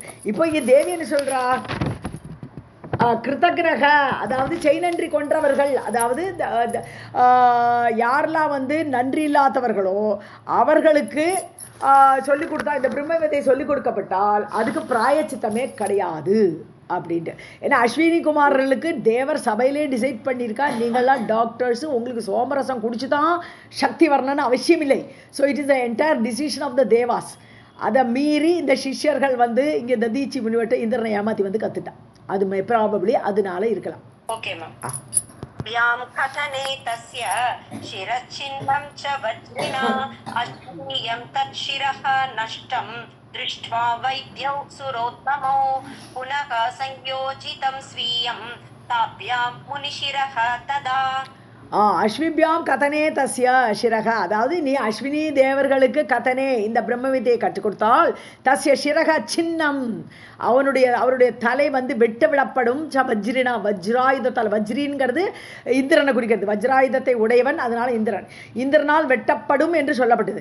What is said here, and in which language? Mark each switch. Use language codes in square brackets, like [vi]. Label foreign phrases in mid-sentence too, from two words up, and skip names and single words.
[ta] இப்போ இங்கே தேவி என்ன சொல்கிறா, கிருத்தக்னக அதாவது செய் நன்றி கொன்றவர்கள், அதாவது யாரெல்லாம் வந்து நன்றி இல்லாதவர்களோ அவர்களுக்கு சொல்லிக் கொடுத்தா, இந்த பிரம்ம வித்தை சொல்லிக் கொடுக்கப்பட்டால் அதுக்கு பிராயச்சித்தமே கிடையாது அப்படின்ட்டு. ஏன்னா அஸ்வினி குமாரர்களுக்கு தேவர் சபையிலே டிசைட் பண்ணியிருக்கா, நீங்கள்லாம் டாக்டர்ஸு, உங்களுக்கு சோமரசம் குடிச்சு தான் சக்தி வரணும்னு அவசியம் இல்லை. [en] So it is the entire decision of the Devas. [ta] அதை மீறி இந்த சிஷ்யர்கள் வந்து இங்கே ததீச்சி முனிவட்ட இந்திரனை ஏமாற்றி வந்து கற்றுட்டான். அது ப்ராபப்ளி அதனால இருக்கலாம். [en] Okay ma'am. [sa] व्याम कथने तस्य शिरच्छिन्नं च वज्रिना अश्वियं तच्छिरः नष्टं दृष्ट्वा वैद्यौ सुरोत्तमौ पुनः संयोजितं स्वीयं ताभ्यां मुनिशिरः तदा. अश्विभ्यां कथने तस्य शिरः, [ta] அதாவது நீ அஸ்வினி தேவர்களுக்கு கதனே இந்த பிரம்ம வித்தையை கற்றுக் கொடுத்தால் [sa] तस्य शिरः छिन्नम्, [ta] அவருடைய தலை வந்து வெட்ட விடப்படும். வஜ்ரினா வஜ்ராயுதத்தால், வஜ்ரின்கிறது இந்திரனை குறிக்கிறது, வஜ்ராயுதத்தை உடையவன், அதனால இந்திரனால் வெட்டப்படும் என்று சொல்லப்பட்டது.